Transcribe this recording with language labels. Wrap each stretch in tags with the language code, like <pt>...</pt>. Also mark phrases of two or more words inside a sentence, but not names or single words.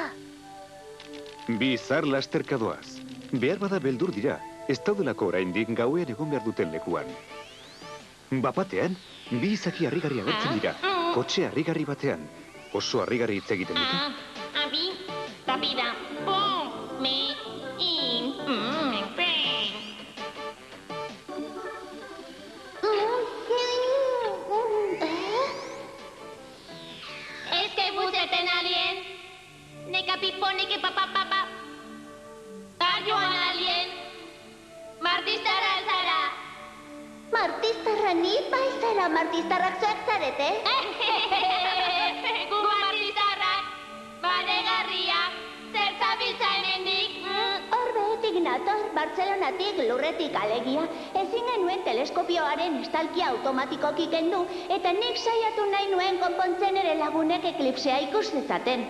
<eu>Bi izar lasterka doaz. Behar bada beldur dira, ez daudelako oraindik gauean egon behar duten lekuan. Bapatean, bi izaki harrigarri agertzen dira, kotxe harrigarri batean. Oso harrigarri hitz egiten dute. Abi, rapida, pum, me, in, pe. Es que buseten alien. Neka pipone que papá. Talloan alien. Martistara alzara. Martistarra ni bai zara martistarrak zuek zarete? Gu martistarrak, baregarriak, zer zabiltza hemendik? Orbeetik nator, Bartzelonatik lurretik alegia, ezin genuen teleskopioaren estalkia automatikoki kendu, eta nik saiatu nahi nuen konpontzen ere lagunek eklipsea ikus dezaten.</eu>